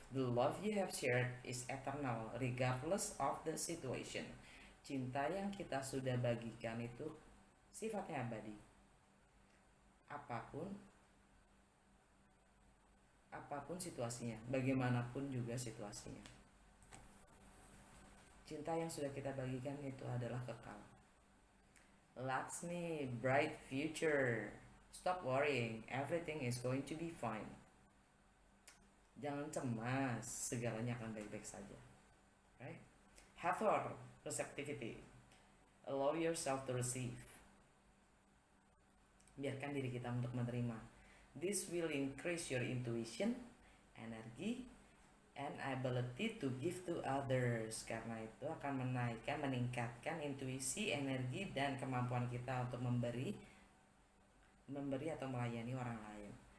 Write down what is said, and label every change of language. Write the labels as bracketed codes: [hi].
[en] The love you have shared is eternal regardless of the situation. [id] Cinta yang kita sudah bagikan itu sifatnya abadi. Apapun situasinya, bagaimanapun juga situasinya. Cinta yang sudah kita bagikan itu adalah kekal. [en] Laksmi, bright future. Stop worrying, everything is going to be fine. [id] Jangan cemas, segalanya akan baik-baik saja. [en] Right? Hathor, receptivity. Allow yourself to receive. [id] Biarkan diri kita untuk menerima. [en] This will increase your intuition, energy, and ability to give to others. [id] Karena itu akan meningkatkan intuisi, energi, dan kemampuan kita untuk memberi atau melayani orang lain.